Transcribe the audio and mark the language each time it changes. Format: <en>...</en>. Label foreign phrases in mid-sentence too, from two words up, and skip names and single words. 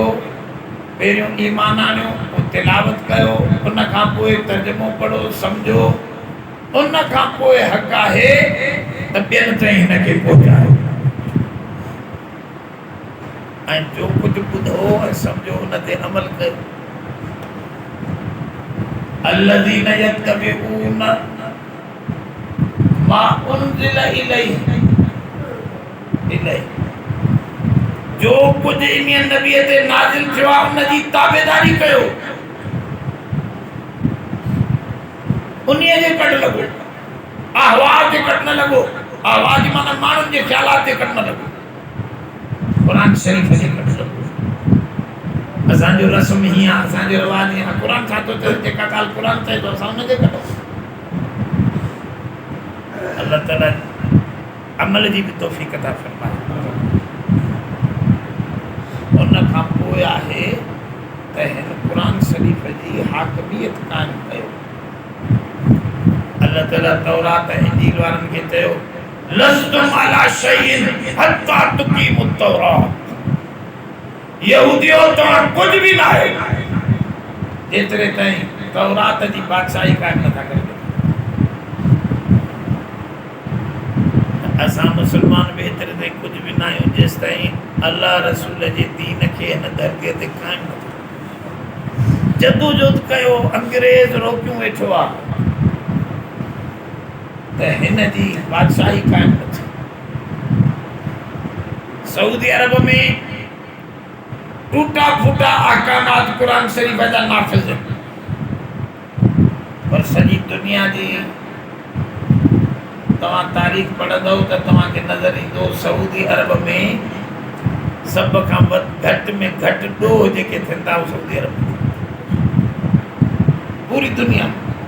<sd>पहिरियों ईमान आणियो, पोइ तिलावत कयो, उन खां पोइ तर्जुमो पढ़ो, सम्झो, उन खां पोइ हक़ आहे त ॿियनि ताईं हिनखे पहुचायो। ऐं जो कुझु ॿुधो ऐं सम्झो उन ते अमल कयो।</sd> <ar>الذين يتبعون ما أنزل إليه</ar> <sd>जो कुछ इन नबी ते नाज़िल थियो आहे उन जी ताबेदारी कयो। उन्हीअ जे कट लॻो, आवाज़ जे कट न लॻो। आवाज़ माना माण्हुनि जे ख़्यालात जे कट न लॻो, क़ुरान शरीफ़ जे कट लॻो। असांजो रस्म हीअं आहे, असांजो रिवाज हीअं आहे। क़ुरान छा थो चए, जेका ॻाल्हि क़ुरान चए थो असां उन जे कट। अल्लाह ताला अमल जी भी तौफ़ीक़ अता फरमाए। उन खां पोइ आहे त हिन क़ुरान शरीफ़ जी हाकमियत क़ाइम कयो। अल्लाह ताला तौरात ऐं इंजील वारनि खे चयो</sd> <ar>لستم على شيء حتى تقيموا التوراة.</ar> <sd>यहूदियो तव्हां कुझु बि न आहे जेतिरे ताईं तौरात जी बादशाही क़ाइम नथा करे। असां मुसलमान बि एतिरे ताईं कुझु बि न आहियूं जेसि ताईं अल्लाह रसूल जे दीन खे हिन धरतीअ ते क़ाइमु नथो। जदोजहद कयो, अंग्रेज़ रोकियूं वेठो आहे त हिन जी बादशाही क़ाइमु न थी। सऊदी अरब में टूटा फूटा अहकामात कुरान शरीफ़ जा नाफ़िज़ आहिनि, पर सॼी दुनिया जी तव्हां तारीख़ पढ़ंदव त तव्हांखे नज़र ईंदो सऊदी अरब में सभ खां घटि में घटि ॾोह जेके थियनि था उहे सऊदी अरब में पूरी दुनिया में।</sd>